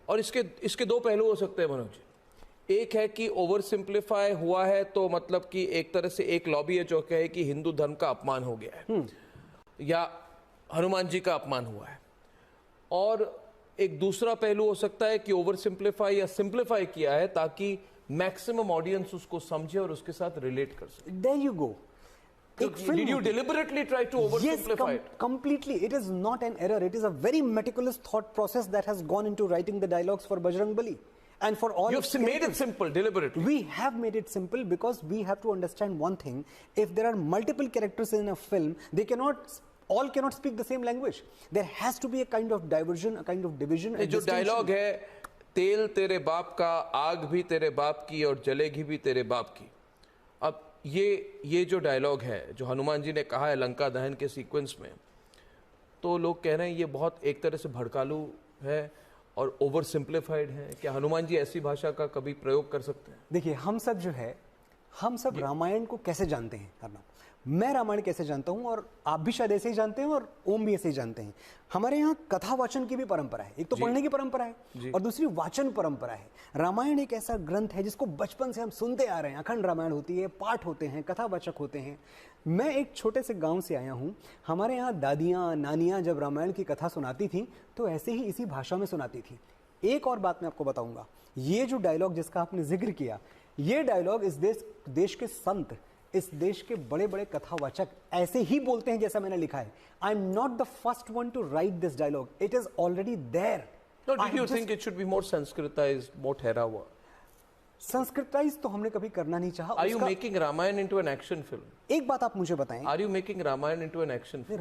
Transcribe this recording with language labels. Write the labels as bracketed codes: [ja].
[hi] और इसके दो पहलू हो सकते हैं मनोज। एक है कि ओवर सिंप्लीफाई हुआ है तो मतलब कि एक तरह से एक लॉबी है जो कहे कि हिंदू धर्म का अपमान हो गया है या हनुमान जी का अपमान हुआ है, और एक दूसरा पहलू हो सकता है कि ओवर सिंप्लीफाई या सिंप्लीफाई किया है ताकि मैक्सिमम ऑडियंस उसको समझे और उसके साथ रिलेट कर सके। [en] There you go. Did you deliberately try to oversimplify it? Completely. It is not an error. It is a very meticulous thought process that has gone into writing the dialogues for Bajrang Bali. And for all You've made it simple deliberately. We have made it simple because we have to understand one thing. If there are multiple characters in a film, they all cannot speak the same language. There has to be a kind of diversion, a kind of division. [hi] जो dialogue है, तेल तेरे बाप का, आग भी तेरे बाप की और जलेगी भी तेरे बाप की। अब ये जो डायलॉग है जो हनुमान जी ने कहा है लंका दहन के सीक्वेंस में, तो लोग कह रहे हैं ये बहुत एक तरह से भड़कालू है और ओवर सिंप्लीफाइड है। क्या हनुमान जी ऐसी भाषा का कभी प्रयोग कर सकते हैं? देखिए, हम सब रामायण को कैसे जानते हैं करना, मैं रामायण कैसे जानता हूं और आप भी शायद ऐसे ही जानते हैं और ओम भी ऐसे ही जानते हैं। हमारे यहाँ कथा वाचन की भी परंपरा है। एक तो पढ़ने की परंपरा है और दूसरी वाचन परंपरा है। रामायण एक ऐसा ग्रंथ है जिसको बचपन से हम सुनते आ रहे हैं। अखंड रामायण होती है, पाठ होते हैं, कथावाचक होते हैं। मैं एक छोटे से गांव से आया हूं। हमारे यहाँ दादियाँ नानियाँ जब रामायण की कथा सुनाती थी तो ऐसे ही इसी भाषा में सुनाती थी। एक और बात मैं आपको बताऊंगा, ये जो डायलॉग जिसका आपने जिक्र किया, ये डायलॉग इस देश के संत, इस देश के बड़े बड़े कथावाचक ऐसे ही बोलते हैं जैसा मैंने लिखा है। [en] I am not the first one to write this dialogue, it is already there. No, did you think it should be more Sanskritized, more Therawa? [hi] संस्कृताइज तो हमने कभी करना नहीं चाहा। [en] Are you making Ramayana into an action film? [hi] एक बात आप मुझे बताएं, [en] Are you making Ramayana into an action film?